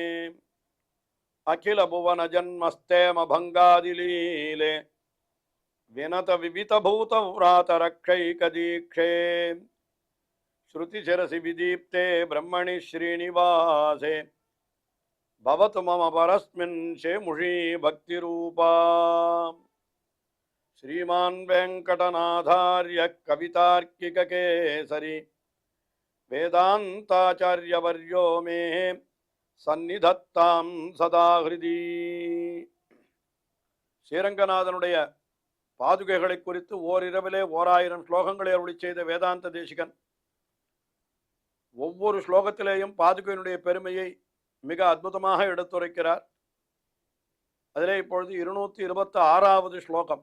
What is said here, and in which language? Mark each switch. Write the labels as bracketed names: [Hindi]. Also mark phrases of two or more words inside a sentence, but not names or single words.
[Sanskrit] अखिल भुवन जन्मस्थेम भङ्गादिलीले विनत विविध भूत व्रात रक्षैक दीक्षे श्रुति शिरसि विदीप्ते ब्रह्मणि श्रीनिवासे भवतु मम परस्मिन् शेमुषी भक्ति रूपा श्रीमान वेंकटनाथार्य कवितार्किक केसरी वेदांताचार्यवर्यो मे सन्निधत्तां सदा हृदि [Tamil] ஸ்ரீரங்கநாதனுடைய பாதுகைகளை குறித்து ஓரிரவிலே 1000 ஸ்லோகங்களை அருளி செய்த வேதாந்த தேசிகன் ஒவ்வொரு ஸ்லோகத்திலேயும் பாதுகையினுடைய பெருமையை மிக அற்புதமாக எடுத்துரைக்கிறார். அதிலே இப்பொழுது 226வது ஸ்லோகம்.